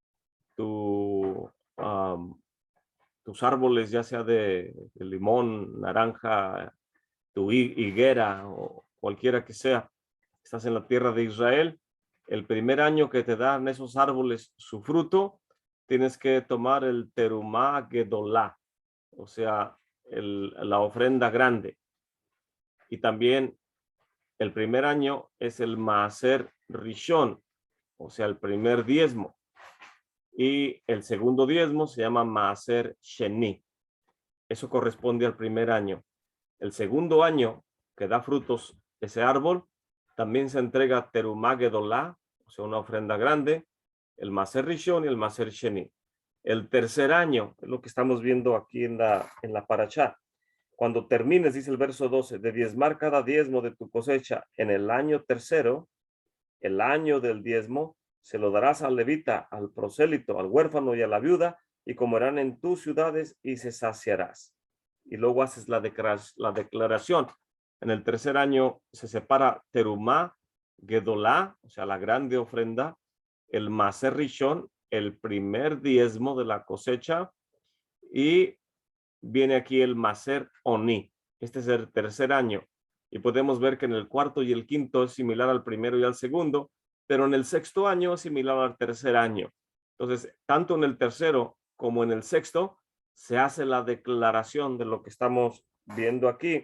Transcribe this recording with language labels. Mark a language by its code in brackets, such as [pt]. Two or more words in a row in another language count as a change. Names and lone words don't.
[es] árboles, ya sea de limón, naranja, tu higuera o cualquiera que sea, estás en la tierra de Israel, el primer año que te dan esos árboles su fruto, tienes que tomar el [he] תרומה גדולה, [es] o sea, la ofrenda grande. Y también el primer año es el [he] מעשר ראשון, [es] o sea, el primer diezmo. Y el segundo diezmo se llama [he] מעשר שני. [es] Eso corresponde al primer año. El segundo año que da frutos ese árbol, también se entrega [he] תרומה גדולה, [es] o sea, una ofrenda grande, el [he] מעשר ראשון [es] y el [he] מעשר שני. [es] El tercer año, es lo que estamos viendo aquí en la parashá. Cuando termines, dice el verso 12, de diezmar cada diezmo de tu cosecha en el año tercero, el año del diezmo, se lo darás al levita, al prosélito, al huérfano y a la viuda, y comerán en tus ciudades y se saciarás. Y luego haces la declaración. En el tercer año se separa [he] תרומה, גדולה, [es] o sea, la grande ofrenda, el [he] מעשר ראשון, [es] el primer diezmo de la cosecha, y viene aquí el [he] מעשר עני. [es] Este es el tercer año. Y podemos ver que en el cuarto y el quinto es similar al primero y al segundo, pero en el sexto año es similar al tercer año. Entonces, tanto en el tercero como en el sexto se hace la declaración de lo que estamos viendo aquí.